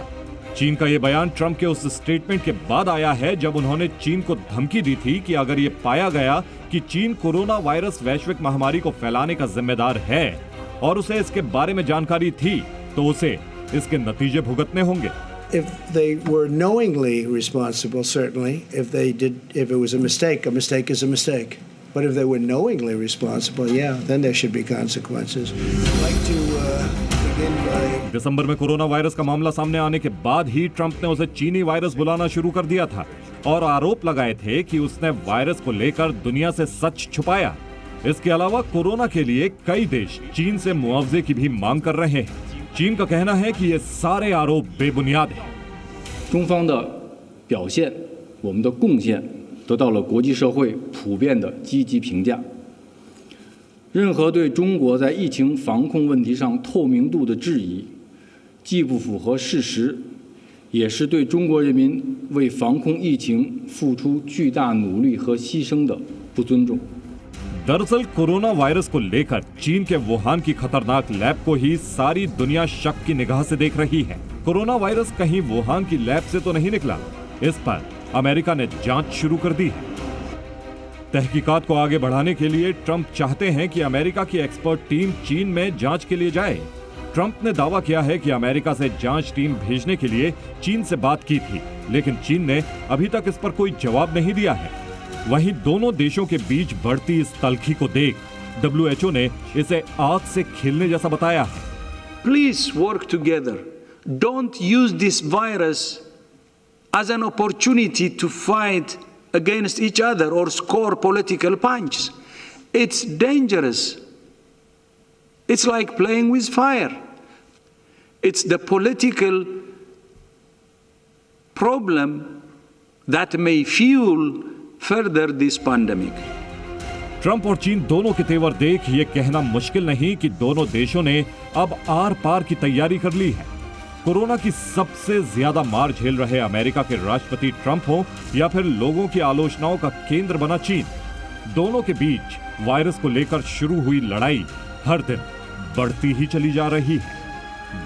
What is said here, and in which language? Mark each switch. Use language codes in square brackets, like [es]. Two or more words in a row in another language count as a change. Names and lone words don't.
[hi] चीन का यह बयान ट्रंप के उस स्टेटमेंट के बाद आया है जब उन्होंने चीन को धमकी दी थी कि अगर ये पाया गया कि चीन कोरोना वायरस वैश्विक महामारी को फैलाने का जिम्मेदार है और उसे इसके बारे में जानकारी थी, तो उसे इसके नतीजे भुगतने होंगे। [en] If they were knowingly responsible, certainly. If it was a mistake is a mistake. But if they were knowingly responsible, yeah, then there should be consequences. I'd like to begin by... [hi] दिसंबर में कोरोना वायरस का मामला सामने आने के बाद ही ट्रंप ने उसे चीनी वायरस बुलाना शुरू कर दिया था और आरोप लगाए थे कि उसने वायरस को लेकर दुनिया से सच छुपाया। इसके अलावा कोरोना के लिए कई देश चीन से मुआवजे की भी मांग कर रहे हैं। चीन का कहना है कि ये सारे आरोप बेबुनियाद हैं। [zh] 中方的表现，我们的贡献得到了国际社会普遍的积极评价。任何对中国在疫情防控问题上透明度的质疑，既不符合事实，也是对中国人民为防控疫情付出巨大努力和牺牲的不尊重。 [hi] दरअसल कोरोना वायरस को लेकर चीन के वुहान की खतरनाक लैब को ही सारी दुनिया शक की निगाह से देख रही है। कोरोना वायरस कहीं वुहान की लैब से तो नहीं निकला। इस पर अमेरिका ने जांच शुरू कर दी है। तहकीकात को आगे बढ़ाने के लिए ट्रंप चाहते हैं कि अमेरिका की एक्सपर्ट टीम चीन में जांच के लिए जाए। ट्रंप ने दावा किया है कि अमेरिका से जांच टीम भेजने के लिए चीन से बात की थी, लेकिन चीन ने अभी तक इस पर कोई जवाब नहीं दिया है। वहीं दोनों देशों के बीच बढ़ती इस तल्खी को देख WHO ने इसे आग से खेलने जैसा बताया है। [en] Please work together. Don't use this virus as an opportunity to fight against each other or score political punches. It's dangerous. It's like playing with fire. It's the political problem that may fuel further this pandemic. [hi] ट्रंप और चीन दोनों के तेवर देख ये कहना मुश्किल नहीं कि दोनों देशों ने अब आर पार की तैयारी कर ली है। कोरोना की सबसे ज्यादा मार झेल रहे अमेरिका के राष्ट्रपति ट्रंप हो या फिर लोगों की आलोचनाओं का केंद्र बना चीन, दोनों के बीच वायरस को लेकर शुरू हुई लड़ाई हर दिन बढ़ती ही चली जा रही है।